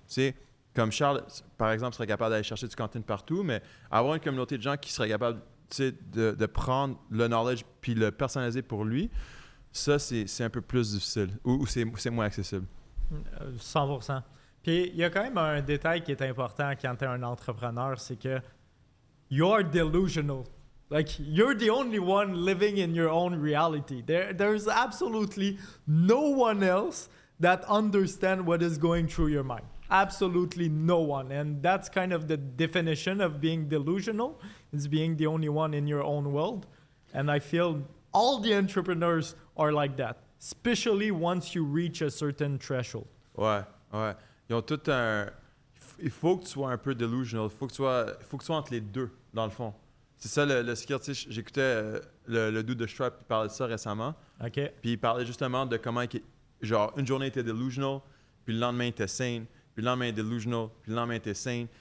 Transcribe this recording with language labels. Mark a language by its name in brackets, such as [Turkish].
[French] Tu sais, comme Charles, par exemple, serait capable d'aller chercher du content partout, mais avoir une communauté de gens qui seraient capables, tu sais, de prendre le knowledge puis le personnaliser pour lui, ça, c'est un peu plus difficile ou c'est moins accessible. 100%. Puis il y a quand même un détail qui est important quand tu es un entrepreneur, c'est que [English] you're delusional. Like, you're the only one living in your own reality. There's absolutely no one else that understands what is going through your mind. Absolutely no one. And that's kind of the definition of being delusional, is being the only one in your own world. And I feel all the entrepreneurs are like that, especially once you reach a certain threshold. [French] Ouais. Ils ont tout un... Il faut que tu sois un peu delusional. Il faut que tu sois entre les deux, dans le fond. C'est ça le skill. Tu sais, j'écoutais le dude de Stripe qui parlait de ça récemment. OK. Puis il parlait justement de comment, genre, une journée était delusional, puis le lendemain était sane, puis le lendemain delusional, puis le lendemain était sane.